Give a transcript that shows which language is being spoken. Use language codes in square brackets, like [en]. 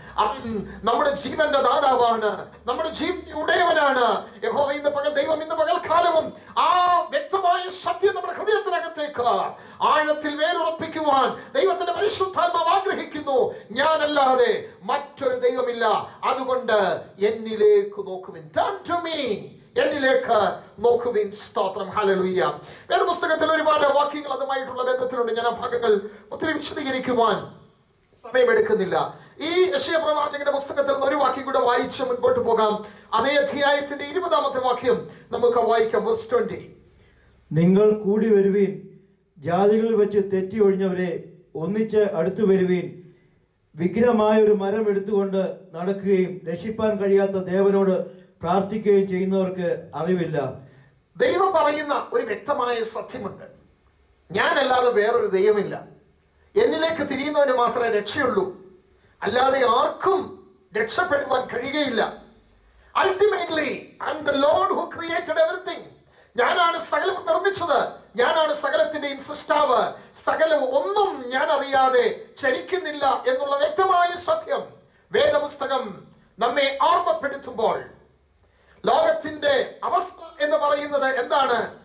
[ml] അവൻ നമ്മുടെ ജീവന്റെ ദാതാവാണ്, നമ്മുടെ ജീവന്റെ ഉടയവനാണ്. യഹോവ ദൈവം ഇന്ന് പകൽക്കാലവും ആ വ്യക്തമായ സത്യം നമ്മുടെ ഹൃദയത്തിനകത്തേക്ക് ആഴത്തിൽ വേരുറപ്പിക്കുവാൻ പറയുവാൻ ദൈവത്തിന്റെ പരിശുദ്ധാത്മാവ് ആഗ്രഹിക്കുന്നു. ഞാനല്ലാതെ മറ്റൊരു ദൈവമില്ല, അതുകൊണ്ട് എന്നിലേക്ക് നോക്കുവിൻ. [en] Turn to me, [ml] എന്നിലേക്ക് നോക്കുവിൻ. സ്തോത്രം. ഹല്ലേലൂയ. വേദപുസ്തകത്തിൽ ഒരുപാട് വാക്യങ്ങൾ അതുമായിട്ടുള്ള ബന്ധത്തിലുണ്ട്. ഞാൻ ആ ഭാഗങ്ങൾ ഒത്തിരി വിശദീകരിക്കുവാൻ സമയമെടുക്കുന്നില്ല. ഈ യെശയ്യാ പ്രവാചകന്റെ പുസ്തകത്തിൽ നിന്ന് ഒരു വാക്യം കൂടെ വായിച്ച് മുൻപോട്ട് പോകാം. അതേ അധ്യായത്തിന്റെ 20-ാമത്തെ വാക്യം നമുക്ക് വായിക്കാം. [en] Verse 20. [ml] നിങ്ങൾ കൂടി വരുവീൻ, ജാതികളിൽ വെച്ച് തെറ്റി ഒഴിഞ്ഞവരെ ഒന്നിച്ച് അടുത്തു വരുവീൻ. വിഗ്രഹമായ ഒരു മരം എടുത്തുകൊണ്ട് നടക്കുകയും രക്ഷിപ്പാൻ കഴിയാത്ത ദേവനോട് പ്രാർത്ഥിക്കുകയും ചെയ്യുന്നവർക്ക് അറിവില്ല. ദൈവം പറയുന്ന ഒരു വ്യക്തമായ സത്യമുണ്ട്. ഞാനല്ലാതെ വേറൊരു ദൈവമില്ല, എന്നിലേക്ക് തിരിയുന്നവന് മാത്രമേ രക്ഷയുള്ളൂ, അല്ലാതെ ആർക്കും രക്ഷപ്പെടുവാൻ കഴിയുകയില്ല. [en] Ultimately, I am the Lord who created everything. [ml] ഞാനാണ് സകലം നിർമ്മിച്ചത്, ഞാനാണ് സകലത്തിന്റെയും സൃഷ്ടാവ്. സകലം ഒന്നും ഞാൻ അറിയാതെ ചലിക്കുന്നില്ല എന്നുള്ള വ്യക്തമായ സത്യം വേദപുസ്തകം നമ്മെ ഓർമ്മപ്പെടുത്തുമ്പോൾ ലോകത്തിന്റെ അവസ്ഥ എന്ന് പറയുന്നത് എന്താണ്?